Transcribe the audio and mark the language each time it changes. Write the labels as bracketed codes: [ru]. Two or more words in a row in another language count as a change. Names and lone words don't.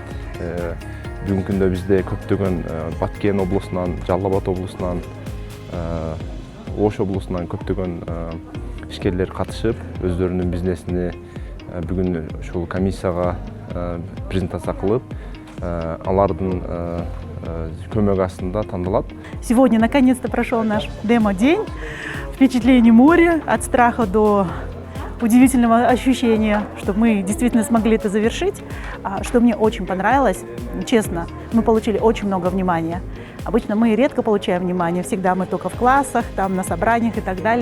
[ky] Бүгүнкү күндө бизде көптөгөн Баткен облусунан, Жалал Абад облусунан, Ош облусунан көптөгөн ишкерлер катышып, өздөрүнүн бизнесини бүгүн ушул комиссияга презентация кылып, алардын көмөгү астында тандалат. [ru] Сегодня наконец-то прошел наш демо-день. Впечатление моря, от страха до удивительного ощущения, что мы действительно смогли это завершить. Что мне очень понравилось, честно, мы получили очень много внимания. Обычно мы редко получаем внимание, всегда мы только в классах, там на собраниях и так далее.